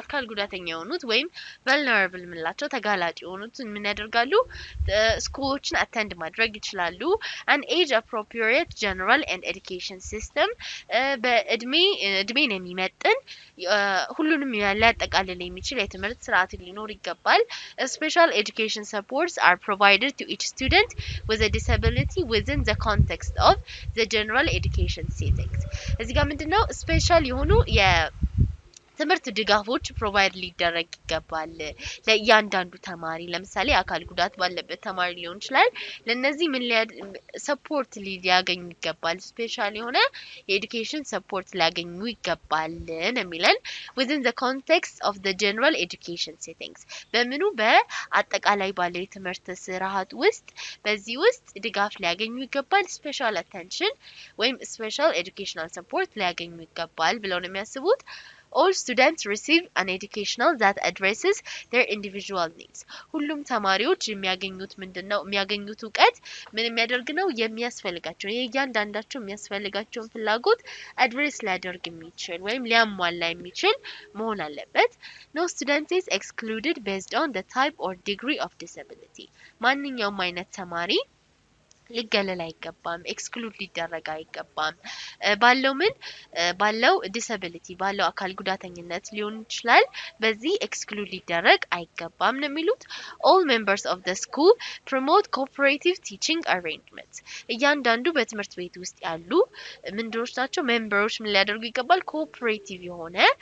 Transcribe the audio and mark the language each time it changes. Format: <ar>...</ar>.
<am>ጉዳተኛ የሆኑት ወይም</am> <en>vulnerable</en> <am>ምንላቸው ተጋላጭ የሆኑት ምን ያደርጋሉ ስኩሎችን አቴንድ ማድረግ ይችላሉ</am> <en>an age appropriate general and education system</en> <am>በእድሜን የሚመጥን ሁሉንም ያጠቃልል የሚችል የትምህርት ስርዓት ሊኖር ይገባል</am> <en>special education supports are provided to each student with a disability within the context of the general education settings</en> <am>እዚህ ጋር ምንድነው ስፔሻል የሆኑ የትምህርት ድጋፎች ፕሮቫይድ ሊደረግ ይገባል ለእያንዳንዱ ተማሪ ለምሳሌ አካል ጉዳት ባለበት ተማሪ ሊሆን ይችላል ለነዚህ ምን ሰፖርት ሊያገኙ ይገባል ስፔሻሊ ሆነ የኤዱኬሽን ሰፖርት ሊያገኙ ይገባል የሚለን</am> <en>within the context of the general education settings</en> <am>በምኑ በአጠቃላይ ባለ የትምህርት ስርዓት ውስጥ በዚህ ውስጥ ድጋፍ ሊያገኙ ይገባል ስፔሻል አቴንሽን ወይም ስፔሻል ኤዱኬሽናል ሰፖርት ሊያገኙ ይገባል ብለው ነው የሚያስቡት</am> <en>All students receive an educational that addresses their individual needs.</en> <am>ሁሉም ተማሪዎች የሚያገኙት ምንድነው የሚያገኙት ዕውቀት ምን የሚያደርግ ነው የሚያስፈልጋቸው የእያንዳንዳቸው የሚያስፈልጋቸውን ፍላጎት አድሬስ ሊያደርግ የሚችል ወይም ሊያሟላ የሚችል መሆን አለበት.</am> <en>No student is excluded based on the type or degree of disability.</en> <am>ማንኛውም አይነት ተማሪ ሊገለል አይገባም ኤክስክሉድ ሊደረግ አይገባም ባለው ዲሳቢሊቲ ባለው አካል ጉዳተኝነት ሊሆን ይችላል በዚህ ኤክስክሉድ ሊደረግ አይገባም ነው የሚሉት</am> <en>all members of the school promote cooperative teaching arrangements</en> <am>እያንዳንዱ በትምህርት ቤት ውስጥ ያሉ ምንድሮች ናቸው ሜምበሮች ምን ሊያደርጉ ይገባል ኮኦፐሬቲቭ የሆነ</am>